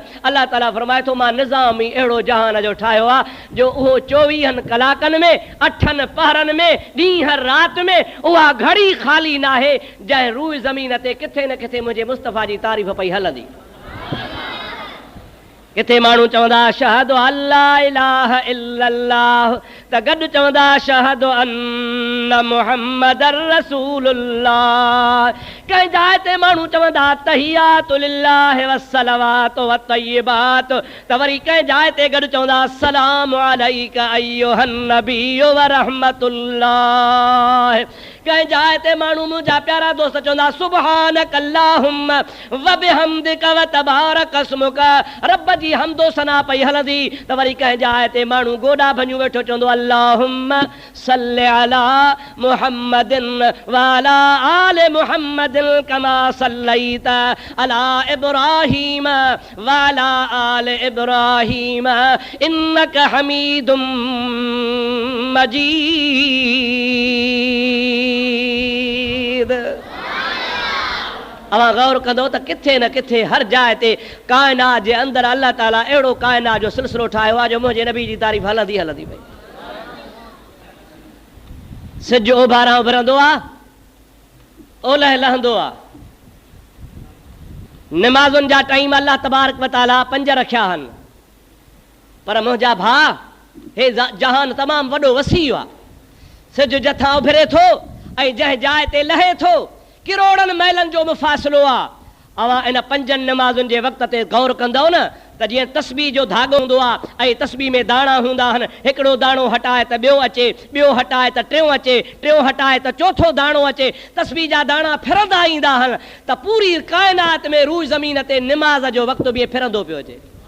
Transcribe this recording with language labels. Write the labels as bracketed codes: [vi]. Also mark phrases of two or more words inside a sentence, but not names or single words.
[sd] अल्लाह ताला फरमाए थो मां निज़ाम ई अहिड़ो जहान जो ठाहियो आहे जो उहो 24 कलाकनि में 8 पहरनि में ॾींहं राति में उहा घड़ी ख़ाली न आहे जंहिं रूह ज़मीन ते किथे न किथे मुंहिंजे मुस्तफ़ा जी तारीफ़ पई हलंदी। किथे माण्हू चवंदा [ar] أشهد ألا إله إلا الله, [sd] त गॾु चवंदा [ar] أشهد أن محمدا رسول الله. [sd] कंहिं जाइ ते माण्हू चवंदा [ar] التحيات لله والصلوات والطيبات, [sd] त वरी कंहिं जाइ ते गॾु चवंदा [ar] سلام عليك أيها النبي ورحمة الله. [sd] कंहिं जाइ ते माण्हू मुंहिंजा प्यारा दोस्त चवंदा [ar] سبحانك اللهم وبحمدك وتبارك اسمك, [sd] रब जी हमदो सना पई हलंदी। त वरी कंहिं जाइ ते माण्हू गोॾा भञू वेठो चवंदो [ar] اللهم صل على محمد وعلى آل محمد كما صليت على إبراهيم وعلى آل إبراهيم إنك حميد مجيد. [sd] अवां गौर कंदो त किथे न किथे हर जाइ ते काइनात जे अंदरि अल्लाह ताला अहिड़ो काइनात जो सिलसिलो ठाहियो आहे जो मुंहिंजे नबी जी तारीफ़ हलंदी हलंदी पई। सिज ओभारां उभरंदो आहे, ओलह लहंदो आहे, निमाज़ुनि जा टाइम [ar] الله تبارك وتعالى [sd] 5 रखिया आहिनि, पर मुंहिंजा भाउ हे जहान तमामु वॾो वसी आहे। सिज जथां उभिरे थो ऐं जंहिं जाइ ते लहे थो किरोड़नि मैलनि जो मुफ़ासिलो आहे। अवां इन 5 नमाज़ुनि जे वक़्त ते गौर कंदव न त जीअं तस्बीह जो धाॻो हूंदो आहे ऐं तस्बीह में दाणा हूंदा आहिनि, हिकिड़ो दाणो हटाए त ॿियो अचे, ॿियो हटाए त टियों अचे, टियों हटाए त चौथो दाणो अचे, तस्बीह जा दाणा फिरंदा ईंदा आहिनि, त पूरी काइनात में रूह ज़मीन ते निमाज़ जो वक़्तु बि फिरंदो पियो अचे।